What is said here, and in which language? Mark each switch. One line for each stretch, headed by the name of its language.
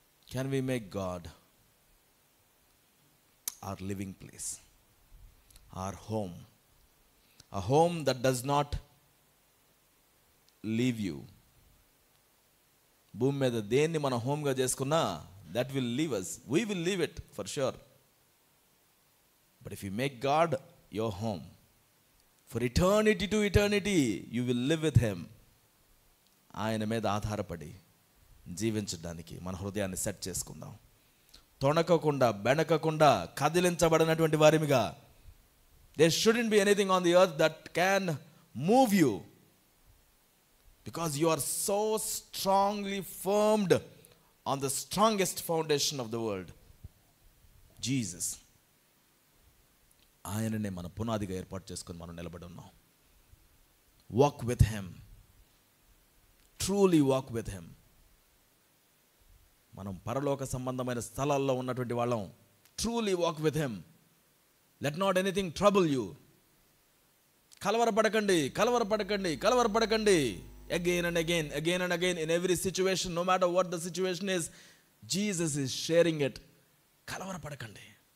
English: Can we make God our living place, our home, a home that does not leave you.
Telugu: భూమి మీద దేన్ని మనం హోమ్గా చేసుకున్నా
English: that will leave us, we will leave it for sure. But if you make God your home for eternity to eternity, you will live with him.
Telugu: ఆయన మీద ఆధారపడి జీవించడానికి మన హృదయాన్ని సెట్ చేసుకుందాం. తొణకకుండా బెణకకుండా కదిలించబడినటువంటి వారిగా.
English: There shouldn't be anything on the earth that can move you, because you are so strongly firmed on the strongest foundation of the world, Jesus.
Telugu: ఆయననే మన పునాదిగా ఏర్పాటు చేసుకొని మనం నిలబడి ఉన్నాం.
English: Walk with him, truly walk with him.
Telugu: మనం పరలోక సంబంధమైన స్థలాల్లో ఉన్నటువంటి వాళ్ళం.
English: Truly walk with him. Let not anything trouble you.
Telugu: కలవరపడకండి, కలవరపడకండి, కలవరపడకండి.
English: Again and again, again and again, in every situation, no matter what the situation is, Jesus is sharing it.
Telugu: కలవరపడకండి.